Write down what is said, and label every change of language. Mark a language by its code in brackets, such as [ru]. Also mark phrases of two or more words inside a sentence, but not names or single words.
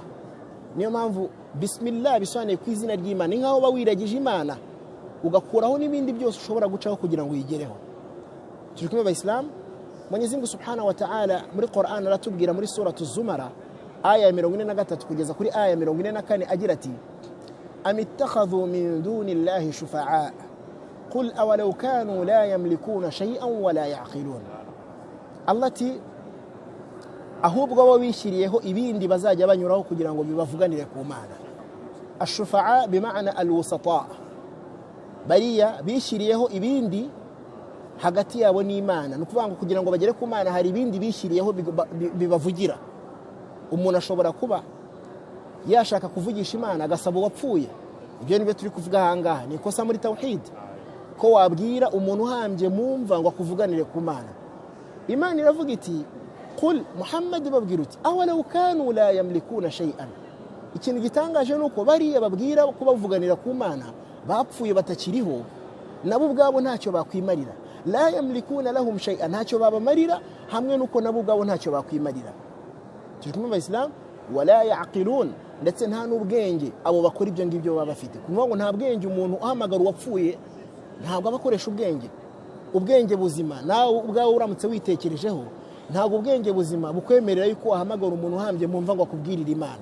[rw] Niyo mpamvu bismillah bisobanuye ku izina ry'Imana, ni nkaho bawiragije Imana ugakuraho n'ibindi byose ushobora gucaho kugira ngo uyigereho. Turi kumwe abayisilamu. Mwenyezi Mungu [ar] سبحانه وتعالى [rw] muri Qur'an aratubwira muri suratu Zumara aya ya 43 kugeza kuri aya ya 44 agira ati [ar] أم اتخذوا من دون الله شفعاء قل أولو كانوا لا يملكون شيئا ولا يعقلون. [rw] Allati ahubwo bo bishyiriyeho ibindi bazajya banyuraho kugira ngo bibavuganire ku Mana. [ar] الشفعاء بمعنى الوساطة, [rw] bariya bishyiriyeho ibindi hagati yabo n'Imana, nukuvuga ngo kugira ngo bagere ku Mana hari ibindi bishyiriyeho bibavugira. Umuntu ashobora kuba yashaka kuvugisha Imana agasaba uwapfuye. Ibyo nibyo turi kuvuga ahangaha, ni ikosa muri tawhid ko wabwira umuntu uhambye mumva ngo akuvuganire ku Mana. Imana iravuga iti qul Muhammad babwira uti [ar] أولو كانوا لا يملكون شيئا. [rw] Ikintu gitangaje nuko bariya babwira ko bavuganira ku Mana bapfuye batakiriho, nabo ubwabo ntacyo bakwimarira. [ar] لا يملكون لهم شيئا, [rw] ntacyo babamarira, hamwe nuko nabo ubwabo ntacyo bakwimarira. Turi kumwe abayisilamu. [ar] ولا يعقلون, [rw] ndetse nta n'ubwenge abo bakora ibyo ngibyo baba bafite. Kuvuga ngo nta bwenge umuntu uhamagara uwapfuye, ntabwo abakoresha ubwenge. Ubwenge buzima nawe ubwawe uramutse witekerejeho, ntabwo ubwenge buzima bukwemerera yuko wahamagara umuntu uhambye mumva ngo akubwirire Imana.